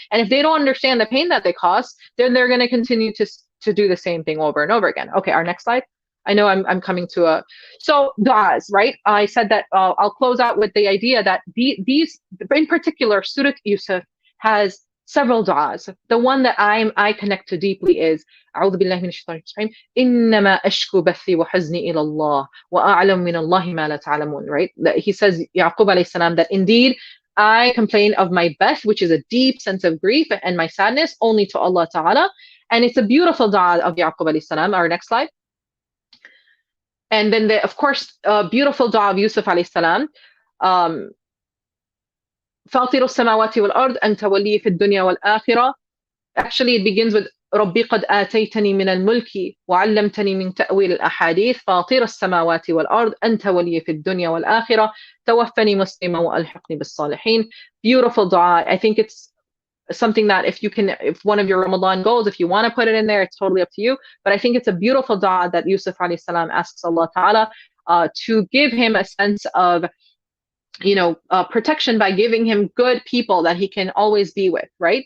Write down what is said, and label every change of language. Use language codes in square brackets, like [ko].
[en] And if they don't understand the pain that they caused, then they're going to continue to do the same thing over and over again. Okay, our next slide. I know I'm coming to so du'as, right? I said that I'll close out with the idea that these, in particular, Surah Yusuf has several du'as. The one that I connect to deeply is [ar] أعوذ بالله من الشيطان الرجيم إنما أشكو بثي وحزني إلى الله وأعلم من الله ما لا تعلمون, [en] right? He says, Yaqub alayhi salam, that indeed I complain of my beth, which is a deep sense of grief, and my sadness only to Allah Ta'ala. And it's a beautiful du'a of Yaqub alayhi salam. Our next slide. And then, of course, beautiful du'a of Yusuf alayhi salam. [ar] فاطر السماوات والأرض أنت ولي في الدنيا والآخرة. [en] Actually, it begins with [ar] ربي قد آتيتني من الملك وعلمتني من تأويل الأحاديث فاطر السماوات والأرض أنت ولي في الدنيا والآخرة توفني مسلما وألحقني بالصالحين. [en] Beautiful dua. I think it's something that if one of your Ramadan goals, if you want to put it in there, it's totally up to you. But I think it's a beautiful dua that Yusuf alayhi salam asks Allah Ta'ala to give him a sense of protection by giving him good people that he can always be with, right?